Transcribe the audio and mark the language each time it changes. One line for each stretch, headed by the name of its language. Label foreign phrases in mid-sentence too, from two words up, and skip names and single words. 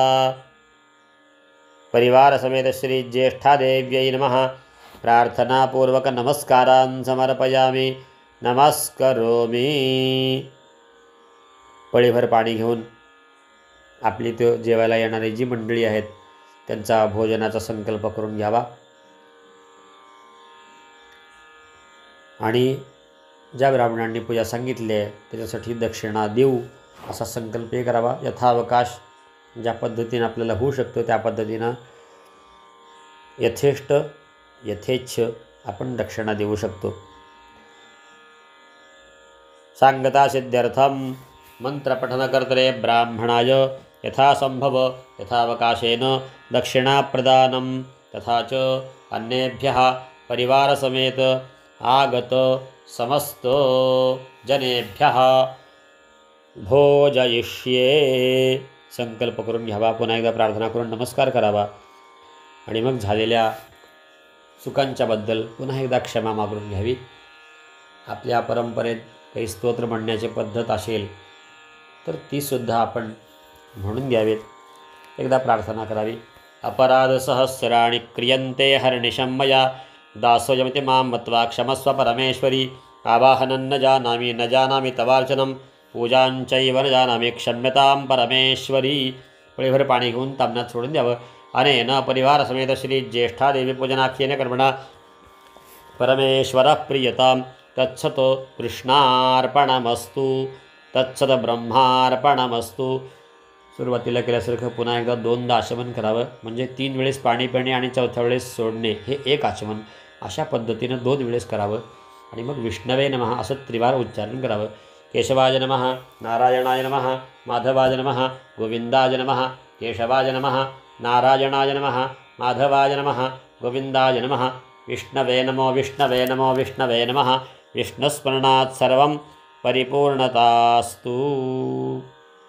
Sanskrit: परिवार समेत श्री ज्येष्ठादेव्यै नमः. प्रार्थनापूर्वक नमस्कारान् समर्पयामि. नमस्करोमि.
Marathi: पळीभर पाणी घेऊन आपली तो जेवायला येणारी जी मंडळी आहेत त्यांचा भोजनाचा संकल्प करून घ्यावा आणि ज्या ब्राह्मणांनी पूजा सांगितली आहे त्याच्यासाठी दक्षिणा देऊ असा संकल्पही करावा. यथावकाश ज्या पद्धतीनं आपल्याला होऊ शकतो त्या पद्धतीनं यथेच्छ आपण दक्षिणा देऊ शकतो.
Sanskrit: सांगता सिद्ध्यर्थम मंत्रपठनकर्तरे ब्राह्मणाय यथासंभव यथावकाशेन दक्षिणाप्रदानं तथा च अन्येभ्यः परिवारसमेत आगत समस्त जनेभ्यः भोजयिष्ये.
Marathi: संकल्प करून घ्यावा. पुन्हा एकदा प्रार्थना करून नमस्कार करावा आणि मग झालेल्या चुकांच्याबद्दल पुन्हा एकदा क्षमा मागून घ्यावी. आपल्या परंपरेत काही स्तोत्र म्हणण्याची पद्धत असेल तर तीसुद्धा आपण म्हणून घ्यावेत. एकदा प्रार्थना करावी.
Sanskrit: अपराध सहस्राणि क्रियन्ते हर्निशं मया दासोऽयमिति मां मत्वा क्षमस्व परमेश्वरी. आवाहनं न जानामि तवार्चनं पूजां चैव न जानामि क्षम्यतां परमेश्वरी.
Marathi: पळीभर पाणी घेऊन तामनात सोडून द्यावं.
Sanskrit: अनेन परिवारसमेत श्री ज्येष्ठादेवी पूजनाख्येन कर्मणा परमेश्वरः प्रीयतां. तत्सत कृष्णार्पणमस्तु. तत्सत ब्रह्मार्पणमस्तु.
Marathi: सुरुवातीला केल्यासारखं पुन्हा एकदा 2दा आचमन करावं. म्हणजे 3 वेळेस पाणी पिणे आणि 4थ्या वेळेस सोडणे हे एक आचमन. अशा पद्धतीनं 2 वेळेस करावं आणि मग
Sanskrit: विष्णवे नमः
Marathi: असं त्रिवार उच्चारण करावं.
Sanskrit: केशवाय नमः, नारायणाय नमः, माधवाय नमः, गोविंदाय नमः. केशवाय नमः, नारायणाय नमः, माधवाय नमः, गोविंदाय नमः. विष्णवे नमो विष्णवे नमो विष्णवे नमः. विष्णुस्मरणात् सर्वं परिपूर्णतास्तु.